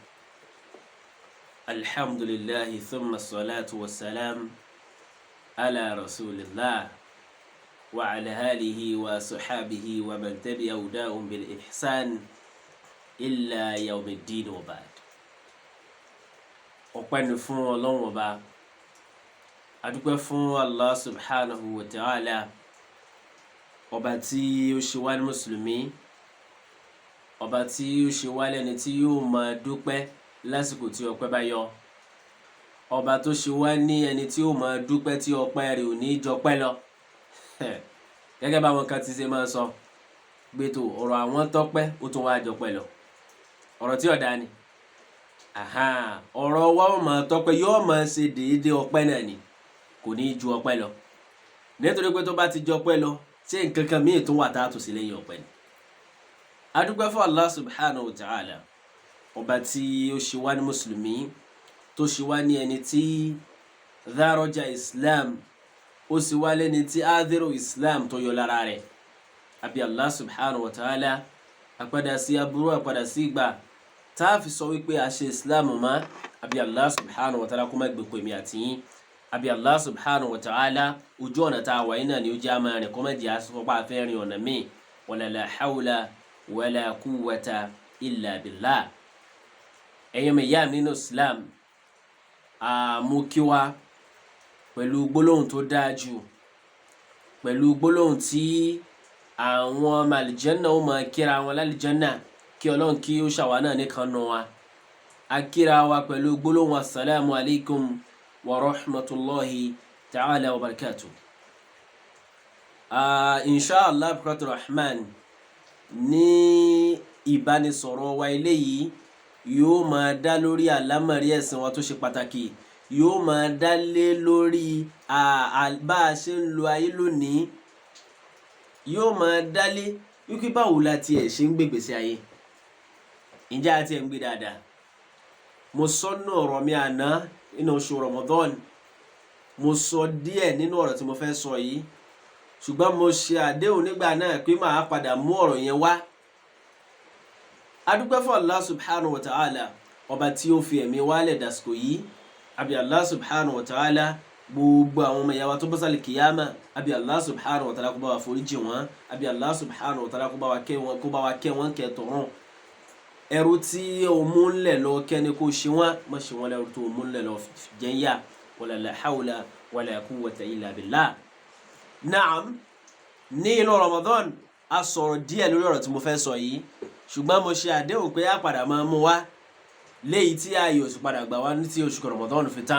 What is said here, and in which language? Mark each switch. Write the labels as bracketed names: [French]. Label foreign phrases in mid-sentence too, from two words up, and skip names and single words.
[Arabic] الحمد لله ثم الصلاة والسلام على رسول الله وعلى آله وصحابه ومن تبع هداهم بالإحسان إلا يوم الدين وبعد. [Yoruba] ọpẹ́ ni fún Ọlọ́run Ọba, a dúpẹ́ fún Allah [Arabic] سبحانه وتعالى, [Yoruba] ọba tí ó ṣe wá ní mùsùlùmí, ọba tí ó ṣe wá lẹ́ni tí yóò máa dúpẹ́ lásìkò tí ọpẹ́ bá yọ, ọba tó ṣe wá ní ẹni tí yóò máa dúpẹ́ tí ọpẹ́ rẹ̀ ò ní jọpẹ́ lọ. Gẹ́gẹ́ báwọn kan ti ṣe máa sọ gbẹ́tò ọ̀rọ̀ àwọn tọ́pẹ́ ó tún wá jọpẹ́ lọ, ọ̀rọ̀ tí ọ̀dá ni. Ọ̀rọ̀ wa ó máa tọ́pẹ́, yóò máa ṣe déédéé ọpẹ́ náà ni, kò ní ju ọpẹ́ lọ, nítorí pé tó bá ti jọpẹ́ lọ ṣé nǹkan kan míì tó wà tá a tún sí lẹ́yìn ọpẹ́ ni. A dúpẹ́ fún Allah [Arabic] سبحانه وتعالى, [Yoruba] ọba tí ó ṣe wá ní mùsùlùmí, tó ṣe wá ní ẹni tí dárọ́jà Islam, ó sì wá lẹ́ni tí ádìrò Islam tó yọ lára rẹ̀. Àbí Allah [Arabic] سبحانه وتعالى, [Yoruba] àpadà sí aburú, àpadà sí ìgbà tá a fi sọ wípé a ṣe Islam mọ́. Àbí Allah [Arabic] سبحانه وتعالى [Yoruba] kó má gbé èmi àti yín. Àbí Allah [Arabic] سبحانه وتعالى, [Yoruba] ojú ọ̀nà tá a wà yín náà ni ó jẹ́ àmà rẹ̀, kó má jẹ́ àsopọ̀ àfẹ́rin ọ̀nà míì. [Arabic] ولا لا حول ولا قوة إلا بالله. [Yoruba] Ẹ̀yin mi yá mi nínú Islam, mo kí wa pẹ̀lú gbólóhùn tó dáa jù, pẹ̀lú gbólóhùn tí àwọn ọmọ àlìjẹ́nà ó máa kíra wọn lálìjẹ́nà, kí Ọlọ́run kí ó ṣàwa náà nìkan nù wa. A kíra wa pẹ̀lú gbólóhùn [Arabic] السلام عليكم ورحمة الله تعالى وبركاته. Inshallah bukatu rahman, [Yoruba] ní ìbánisọ̀rọ̀ wa eléyìí yóò máa dá lórí àlámọ̀rí ẹ̀sìn wa tó ṣe pàtàkì, yóò máa dá lé lórí bá a ṣe ń lo ayé lónìí, yóò máa dá lé wípé báwo la tiẹ̀ ṣe ń gbégbèsè ayé, ǹjẹ́ a tiẹ̀ ń gbé dáadáa. Mo sọ nínú ọ̀rọ̀ mi àná nínú oṣù Ramadan, mo sọ díẹ̀ nínú ọ̀rọ̀ tí mo fẹ́ sọ yìí, ṣùgbọ́n mo ṣe àdéhùn nígbà náà pé màá padà mú ọ̀rọ̀ yẹn wá. A dúpẹ́ fún Allah [Arabic] سبحانه وتعالى, [Yoruba] ọba tí ó fi ẹ̀mí wálẹ̀ dàsìkò yìí. Àbí Allah [Arabic] سبحانه وتعالى, [Yoruba] gbogbo àwọn ọmọ ìyá wa tó bọ́ sálì kìyàmá, àbí Allah [Arabic] سبحانه وتعالى [Yoruba] kó bá wa foríjì wọn, àbí Allah [Arabic] سبحانه وتعالى [Yoruba] kó bá wa kẹ́ wọn kẹ́ tọ̀run. Ẹrú tí o mú ńlẹ̀ lọ kẹ́ni kó ṣe wọ́n, má ṣe wọ́n lẹ́rú tó mú ńlẹ̀ lọ jẹ́yà. [Arabic] ولا لا حول ولا قوة إلا بالله. [Yoruba] Naam, ní inú Ramadan a sọ̀rọ̀ díẹ̀ lórí ọ̀rọ̀ tí mo fẹ́ sọ yìí, ṣùgbọ́n mo ṣe àdéhùn pé a padà máa mú wá léyìí tí a yóò sì padà gbà wá ní tí oṣù Ramadan fi tán.